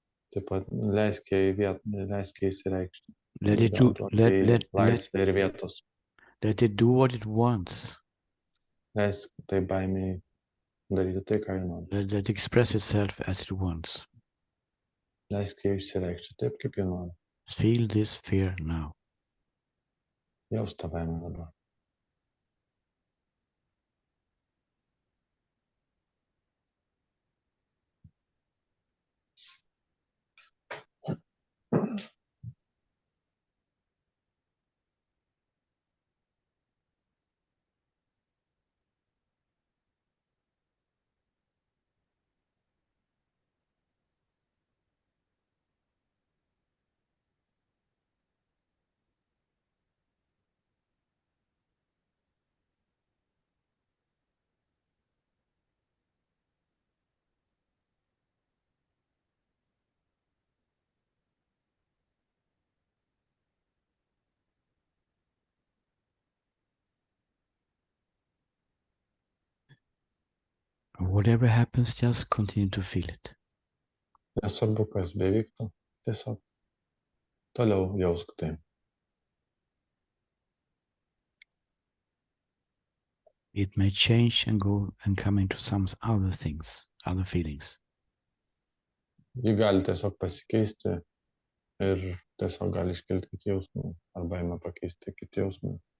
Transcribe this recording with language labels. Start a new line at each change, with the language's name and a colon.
Lithuanian: Taip pat leisk jai įsireikšti.
English: Let it do.
Lithuanian: Laisvę ir vietos.
English: Let it do what it wants.
Lithuanian: Leisk tai baimei daryti tai, ką ji nori.
English: Let it express itself as it wants.
Lithuanian: Leisk jai išsireikšti taip, kaip ji nori.
English: Feel this fear now.
Lithuanian: Jaust tą baimę dabar.
English: Whatever happens, just continue to feel it.
Lithuanian: Nesvarbu, kas bevyktų, tiesiog toliau jausk tai.
English: It may change and go and come into some other things, other feelings.
Lithuanian: Ji gali tiesiog pasikeisti ir tiesiog gali iškilti kiti jausmai, arba ima pakeisti kiti jausmai.